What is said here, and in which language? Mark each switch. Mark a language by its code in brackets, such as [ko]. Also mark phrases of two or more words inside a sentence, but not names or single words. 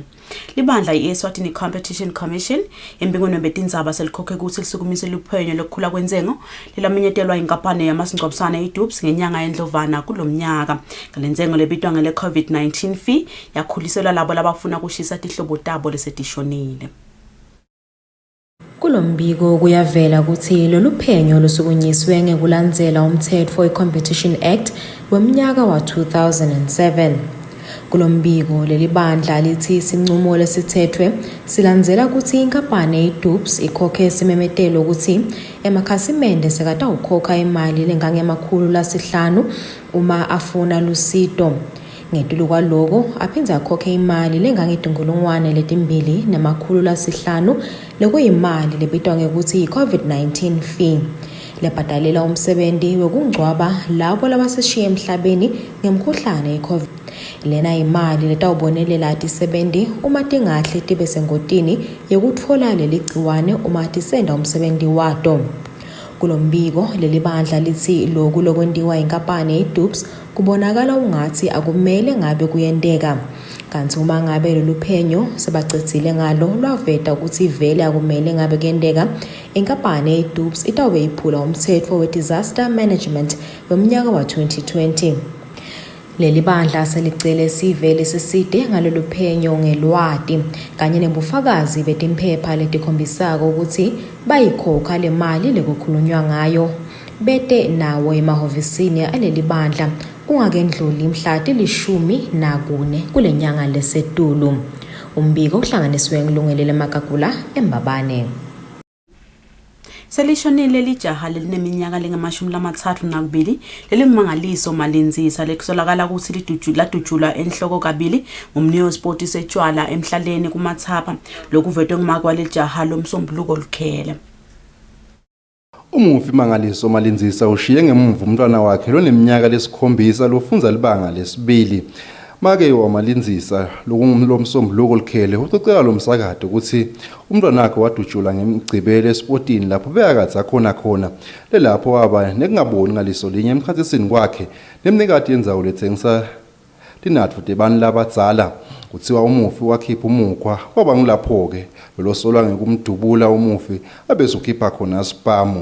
[ss] Libandla iEswatini Competition Commission embingweni betindzaba selikhokhe ukuthi lisukumise luphenyo lokukhula kwenzengo lelamenyetelwa inkampani yamasingcwabisane iDUBS ngenyanga yendlovana kulomnyaka. Ngalenzengo lebitwa ngele COVID-19 fee yakhuliselwa labo labafuna kushisa tihlobo tabo lesetishonile. Kulombiko kuyavela ukuthi lolu phenyo lusukunyiswe ngekulandzela umthetho we-Competition Act weminyaka wa 2007. Kulombiko leli bandla lithi isinqumo lesithethwe silandzela ukuthi inkampani iDUBS ikhokhe isimemetelo ukuthi emakhasimende sekatawukhokha imali lengangemakhulu uma afuna lusido. Ngetulu kwaloko aphindze akhokhe imali lengangedungulungwane letimbili namakhulu lekuyimali lebitwa ngekuthi i-COVID-19 fee lebhadalela umsebenzi wekungcwaba labo labasishiye emhlabeni ngemkhuhlane i-COVID. Lena imali letawubonelela tisebenzi uma tingahle tibe sengotini yekutfola leli gciwane uma tisenda umsebenzi wato. Kulombiko leli bandla lithi lokhu lokwendiwa inkampani iDUBS kubonakala ungathi akumele ngabe kuyendeka. Kanti uma ngabe lolu phenyo sebacedzile ngalo lwaveta ukuthi vele akumele ngabe kuyendeka, inkampani iDUBS itawube iphula umthetho we- [en] disaster management [ss] weminyaka wa 2020. Leli bandla selicele sivele siside ngalolu phenyo ngelwati kanye nebufakazi betimphepha letikhombisako ukuthi bayikhokha le mali lekukhulunywa ngayo. Bete nawo emahovisini aleli bandla kungakendluli mhla ti-14 kule nyanga lesetulu. Umbiko kuhlanganiswe ngilungelele Magagula eMbabane. Selishonile lijaha lelineminyaka lengama-32 lelingumangaliso malinzisa lekusolakala ukuthi ladutshulwa enhloko kabili ngumneo sport setshwala emhlaleni kumathapha lokuvetwe ngumakwa lejaha lomsombuluko lukhele. Umufi mangaliso malinzisa ushiye ngemuva umntwana wakhe loneminyaka lesikhombisa lofunza libanga lesibili. Make wamalinzisa lomsombuluko lukhele ucocela lomsakade ukuthi umntwana wakhe wadutshulwa ngemgcibelo esportini lapho beyakathi khona lelapho waba nekungaboni ngaliso linye emkhathisini kwakhe nemnikati yenzawo lethengisa linathu debani labadzala kuthiwa umufi wakhipha umukhwa kwaba ngilapho ke losolwa ngekumdubula umufi abezokhipha khona spamo.